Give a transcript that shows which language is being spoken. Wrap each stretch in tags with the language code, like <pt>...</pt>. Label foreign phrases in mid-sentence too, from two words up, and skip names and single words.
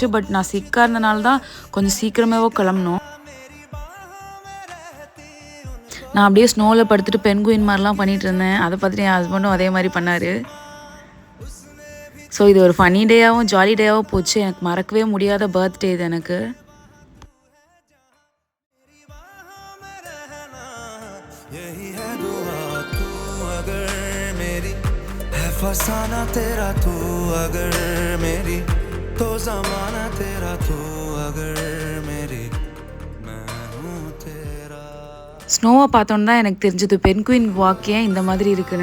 <ta>பட் நான் சிக்காக இருந்தனால தான் கொஞ்சம் சீக்கிரமாகவே கிளம்பணும். நான் அப்படியே ஸ்னோவில் படுத்துட்டு பென்குயின் மாதிரிலாம் பண்ணிகிட்டு இருந்தேன். அதை பார்த்துட்டு என் ஹஸ்பண்டும் அதே மாதிரி பண்ணார். ஸோ இது ஒரு</ta> <en>funny dayயாகவும் jolly dayயாகவும்</en> <ta>போச்சு. எனக்கு மறக்கவே முடியாத பர்த்டே இது எனக்கு.</ta> <hi>फसाना तेरा तू अगर मेरी तो ज़माना तेरा तू अगर मेरी मैं हूँ तेरा.</hi> <ta>ஸ்னோவை பார்த்தோன்னு தான் எனக்கு தெரிஞ்சது</ta> <en>penguin walk</en> <ta>ஏன் இந்த மாதிரி இருக்குன்னு.</ta>